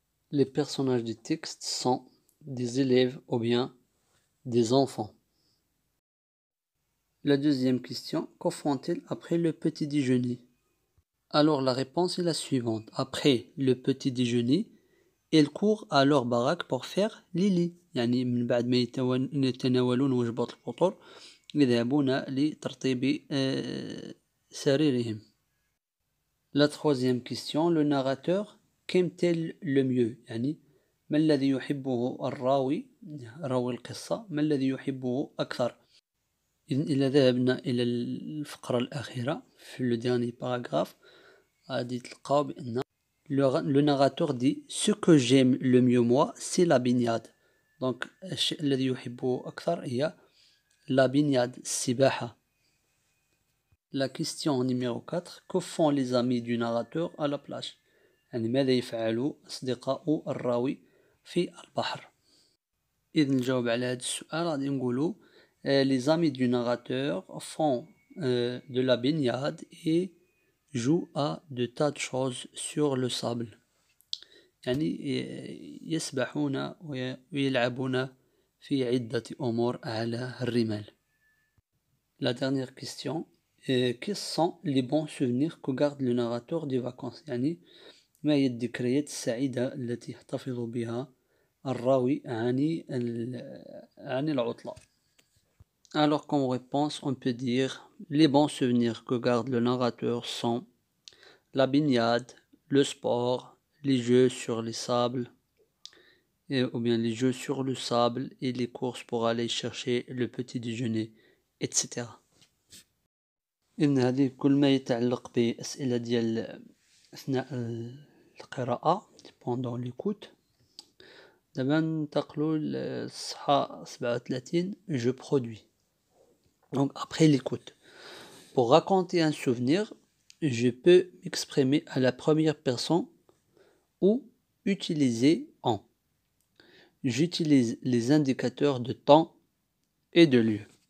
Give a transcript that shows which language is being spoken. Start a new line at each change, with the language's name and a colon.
French: Les personnages du texte sont des élèves ou bien des enfants. La deuxième question, que font-ils après le petit déjeuner? Alors la réponse est la suivante. Après le petit déjeuner, ils courent à leur baraque pour faire les lits.
Arabic: يعني من بعد ما يتناولون وجبات الفطور يذهبون لترطيب سريرهم.
French: La troisième question, le narrateur qu'aime-t-il le mieux؟
Arabic: يعني ما الذي يحبه الراوي راوي القصة ما الذي يحبه أكثر؟ إذا ذهبنا إلى الفقرة الأخيرة في
French: le dernier paragraphe
Arabic: غادي تلقاو بأن
French: le narrateur dit ce que j'aime le mieux moi c'est la baignade.
Arabic: Donc الشيء الذي يحبه أكثر هي
French: la baignade
Arabic: السباحة.
French: La question numéro 4, que font les amis du narrateur à la plage؟
Arabic: يعني ماذا يفعل أصدقاء الراوي في البحر. إذا نجاوب على هذا السؤال غادي نقولو
French: les amis du narrateur font de la baignade et jouent à de tas de choses sur le sable.
Arabic: يعني يسبحون ويلعبون في عدة أمور على الرمال.
French: La dernière question, quels sont les bons souvenirs que garde le narrateur des vacances؟
Arabic: يعني ما هي الذكريات السعيدة التي يحتفظ بها الراوي عن العطلة.
French: Alors comme réponse, on peut dire les bons souvenirs que garde le narrateur sont la baignade, le sport, les jeux sur les sables, ou bien les jeux sur le sable et les courses pour aller chercher le petit déjeuner, etc.
Arabic: إن هذه كل ما يتعلق بأسئلة ديال أثناء القراءة
French: pendant l'écoute.
Arabic: دابا ننتقلوا للصفحة 37
French: je produis. Donc après l'écoute, pour raconter un souvenir, je peux m'exprimer à la première personne ou utiliser en. J'utilise les indicateurs de temps et de lieu.